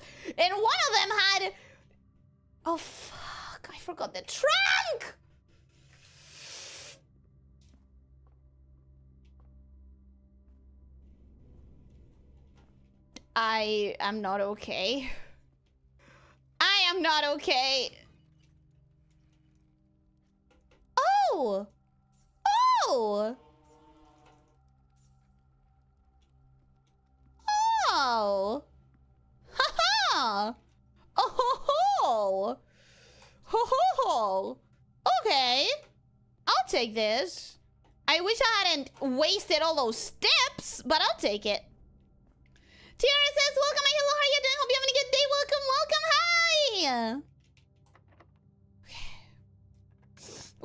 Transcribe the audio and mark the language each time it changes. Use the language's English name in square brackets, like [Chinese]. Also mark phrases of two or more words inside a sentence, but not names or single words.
[English] And one of them had... Oh, fuck. I forgot the trunk. I am not okay. I am not okay. Oh! Oh! Oh! Ha-ha! Oh ho ho! Ho ho ho! Okay. I'll take this. I wish I hadn't wasted all those steps, but I'll take it. Tiara says, welcome, hello, how are you doing? Hope you having a good day. Welcome, welcome, hi! Okay.